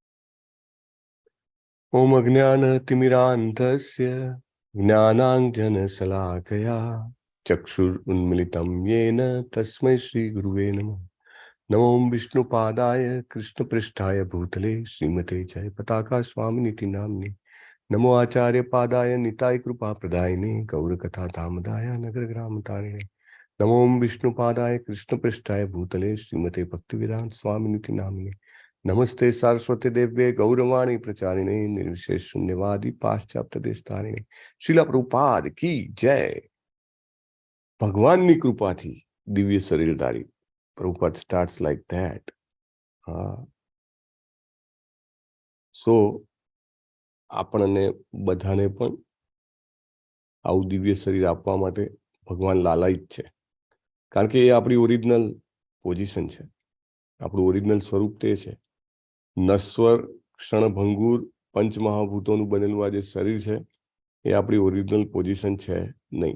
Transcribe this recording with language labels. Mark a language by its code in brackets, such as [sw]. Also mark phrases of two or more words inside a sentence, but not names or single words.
[sa] ઓમ અજ્ઞાન તિમિરાંધસ્ય જ્ઞાનાંજન શલાકયા ચક્ષુર ઉન્મિલિતમ યેન તસ્મૈ શ્રી ગુરુવે નમઃ. નમો વિષ્ણુપાદાય કૃષ્ણપૃષ્ઠાય ભૂતલે શ્રીમતે જય પતાકા સ્વામિનીતિ નામ્ની नमो आचार्य पादाय निताय कृपा प्रदायिने गौर कथा धामदाय नगर ग्राम तारिणे नमो विष्णुपादाय कृष्ण पृष्ठाय भूतले श्रीमते भक्तिवेदांत स्वामिनिति नामिने नमस्ते सारस्वती देव्ये गौरवाणी प्रचारिणे निर्विशेष शून्यवादी पाश्चात्य देशतारिणे श्रीला प्रभुपाद की जय। [gu] ભગવાનની કૃપાથી દિવ્ય શરીરધારી પ્રભુપાદ [en] starts like that. [gu] हाँ, सो આપણને બધાને પણ આવું દિવ્ય શરીર આપવા માટે ભગવાન લાલાયિત છે, કારણ કે એ આપણી [en] original position [gu] છે, આપણું ઓરિજિનલ સ્વરૂપ તે છે. નશ્વર ક્ષણભંગુર પંચમહાભૂતોનું બનેલું આ જે શરીર છે એ આપણી [en] original position [gu] છે નહીં.